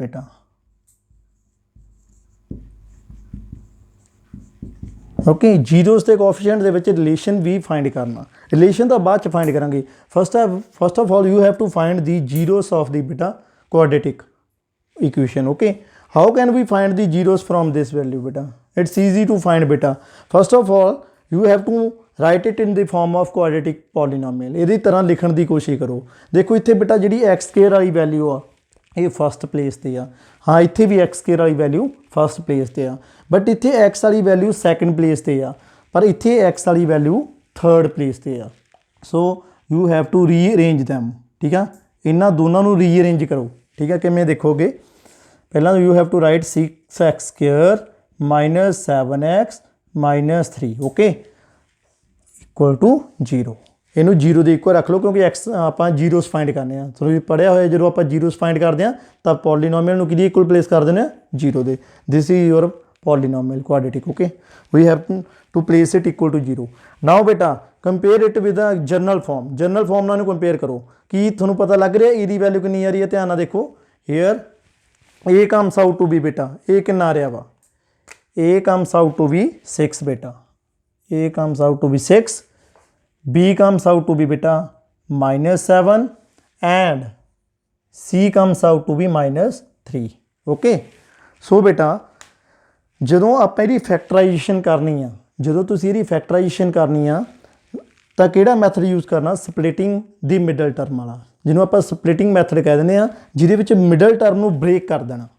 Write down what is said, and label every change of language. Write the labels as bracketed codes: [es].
[pa] बेटा okay, zeros ਤੇ coefficient ਦੇ ਵਿੱਚ ਰਿਲੇਸ਼ਨ ਵੀ ਫਾਈਂਡ ਕਰਨਾ। ਰਿਲੇਸ਼ਨ ਤਾਂ ਬਾਅਦ ਚ ਫਾਈਂਡ ਕਰਾਂਗੇ। [en] First of all you have to find the zeros of the beta quadratic equation। okay, how can we find the zeros from this value? Beta it's easy to find। Beta first of all you have to write it in the form of quadratic polynomial। [pa] ਇਹਦੀ ਤਰ੍ਹਾਂ ਲਿਖਣ ਦੀ ਕੋਸ਼ਿਸ਼ ਕਰੋ। ਦੇਖੋ ਇੱਥੇ ਬੇਟਾ ਜਿਹੜੀ x² ਵਾਲੀ ਵੈਲਿਊ ਆ ਇਹ ਫਸਟ ਪਲੇਸ ਤੇ ਆ। ਹਾਂ ਇੱਥੇ ਵੀ x² ਵਾਲੀ ਵੈਲਿਊ ਫਸਟ ਪਲੇਸ ਤੇ ਆ, ਬਟ ਇੱਥੇ x ਵਾਲੀ ਵੈਲਿਊ ਸੈਕੰਡ ਪਲੇਸ ਤੇ ਆ, ਪਰ ਇੱਥੇ x ਵਾਲੀ ਵੈਲਿਊ ਥਰਡ ਪਲੇਸ ਤੇ ਆ। [en] So you have to rearrange them। [pa] ਠੀਕ ਆ, ਇਹਨਾਂ ਦੋਨਾਂ ਨੂੰ ਰੀਅਰੇਂਜ ਕਰੋ। ਠੀਕ ਆ, ਕਿਵੇਂ ਦੇਖੋਗੇ? ਪਹਿਲਾਂ [en] you have to write [pa] 6x² -7x -3 okay equal to 0। ਇਹਨੂੰ 0 ਦੇ ਇਕੁਅਲ ਰੱਖ ਲਓ, ਕਿਉਂਕਿ x ਆਪਾਂ [hi] जीरोस फाइंड करने [pa] ਆ। ਤੁਸੀਂ ਪੜ੍ਹਿਆ ਹੋਇਆ ਜਦੋਂ ਆਪਾਂ जीरोस फाइंड ਕਰਦੇ ਆ ਤਾਂ ਪੋਲੀਨੋਮੀਅਲ ਨੂੰ ਕਿਹਦੀ ਇਕੁਅਲ ਪਲੇਸ ਕਰ ਦਿੰਦੇ ਆ? 0 ਦੇ। [en] This is your polynomial quadratic. Okay, we have to place it equal to 0। [pa] ਨਾਓ ਬੇਟਾ [en] Compare it with a general form. [pa] General farm ਨਾਲ ਇਹਨੂੰ ਕੰਪੇਅਰ ਕਰੋ। ਕੀ ਤੁਹਾਨੂੰ ਪਤਾ ਲੱਗ ਰਿਹਾ ਇਹਦੀ ਵੈਲਿਊ ਕਿੰਨੀ ਆ ਰਹੀ ਹੈ? ਧਿਆਨ ਨਾਲ ਦੇਖੋ। Hair [en] a comes out to be [pa] ਬੇਟਾ ਇਹ ਕਿੰਨਾ ਆ ਰਿਹਾ ਵਾ? [en] a comes out to be 6 ਬੇਟਾ। a comes out to be 6, b comes out to be beta -7 and c comes out to be -3। [pa] okay, so ਬੇਟਾ ਜਦੋਂ ਆਪਾਂ ਇਹਦੀ ਫੈਕਟਰਾਈਜੇਸ਼ਨ ਕਰਨੀ ਆ, ਜਦੋਂ ਤੁਸੀਂ ਇਹਦੀ ਫੈਕਟਰਾਈਜੇਸ਼ਨ ਕਰਨੀ ਆ ਤਾਂ ਕਿਹੜਾ ਮੈਥਡ ਯੂਜ਼ ਕਰਨਾ? ਸਪਲਿਟਿੰਗ ਦੀ ਮਿਡਲ ਟਰਮ ਵਾਲਾ, ਜਿਹਨੂੰ ਆਪਾਂ ਸਪਲਿਟਿੰਗ ਮੈਥਡ ਕਹਿ ਦਿੰਦੇ ਆ, ਜਿਹਦੇ ਵਿੱਚ ਮਿਡਲ ਟਰਮ ਨੂੰ ਬ੍ਰੇਕ ਕਰ ਦੇਣਾ।